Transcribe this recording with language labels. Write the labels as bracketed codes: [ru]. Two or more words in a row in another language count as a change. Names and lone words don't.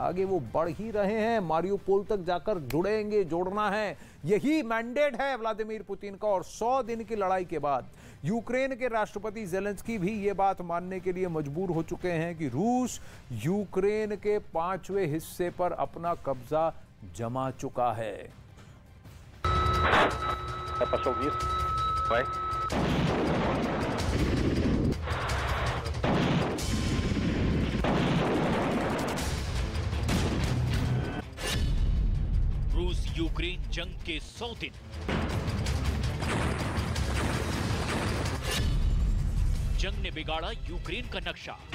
[hi] आगे वो बढ़ ही रहे हैं, मारियोपोल तक जाकर जोड़ना है। यही मैंडेट है व्लादिमीर पुतिन का। और 100 दिन की लड़ाई के बाद यूक्रेन के राष्ट्रपति ज़ेलेंस्की भी ये बात मानने के लिए मजबूर हो चुके हैं कि रूस यूक्रेन के 5वें हिस्से पर अपना कब्जा जमा चुका है। [ru] Пошел вниз. Давай. [hi] रूस यूक्रेन जंग के 100 दिन। जंग ने बिगाड़ा यूक्रेन का नक्शा।